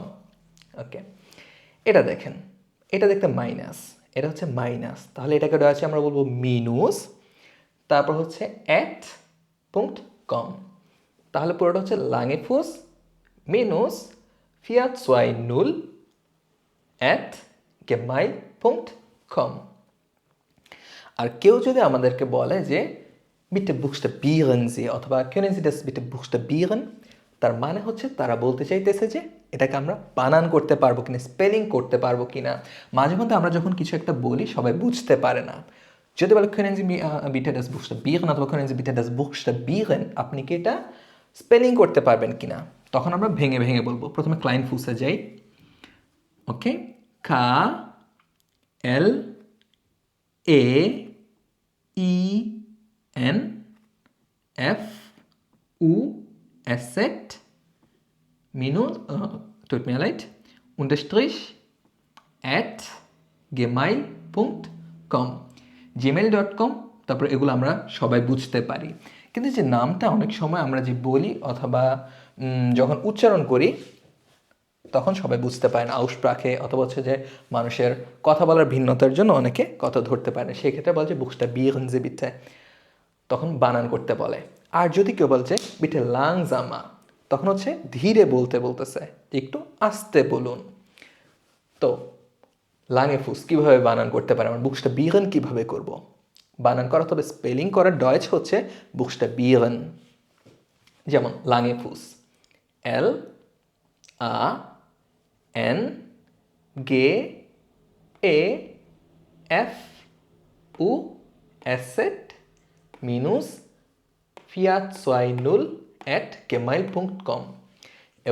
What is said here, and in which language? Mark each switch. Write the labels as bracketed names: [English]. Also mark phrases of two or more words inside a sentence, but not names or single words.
[Bangla] ওকে, এটা দেখেন, এটা দেখতে মাইনাস, এটা হচ্ছে মাইনাস, তাহলে এটাকে রয়েছে আমরা বলবো মিনুস, তারপর হচ্ছে @.com। তাহলে পুরোটা হচ্ছে লাঙ্গেফুস মিনুস 420@gmail.com। আর কেউ যদি আমাদেরকে বলে যে [German] bitte buchstabieren Sie [Bangla] অথবা [German] können Sie das bitte buchstabieren, [Bangla] তার মানে হচ্ছে তারা বলতে চাইতেছে যে এটাকে আমরা বানান করতে পারবো কিনা, স্পেলিং করতে পারবো কিনা। মাঝে মধ্যে আমরা যখন কিছু একটা বলি সবাই বুঝতে পারে না, যদি বলে [German] können Sie bitte das buchstabieren [Bangla] অথবা [German] können Sie bitte das buchstabieren, [Bangla] আপনি কি এটা স্পেলিং করতে পারবেন কিনা, তখন আমরা ভেঙে ভেঙে বলবো। প্রথমে ক্লাইনফুসে যাই। ওকে, KLAENFUS minus, [German] tut mir leid, unterstrich @gmail.com, gmail.com। [Bangla] তারপর এগুলো আমরা সবাই বুঝতে পারি, কিন্তু যে নামটা অনেক সময় আমরা যে বলি অথবা যখন উচ্চারণ করি তখন সবাই বুঝতে পারে না, আউসপ্রাকে অথবা হচ্ছে যে মানুষের কথা বলার ভিন্নতার জন্য অনেকে কথা ধরতে পারে না, সেক্ষেত্রে বলছে [German] buchstabieren Sie bitte, [Bangla] তখন বানান করতে বলে। আর যদি কেউ বলছে [German] bitte langsamer, [Bangla] তখন হচ্ছে ধীরে বলতে বলতেছে, একটু আস্তে বলুন। তো লাঙ্গেফুস কীভাবে বানান করতে পারে, আমরা buchstabieren কীভাবে করব? বানান করা, তবে স্পেলিং করার ডয়েচ হচ্ছে buchstabieren। যেমন লাঙ্গেফুস LANGEFUS minus 420@gmail.com।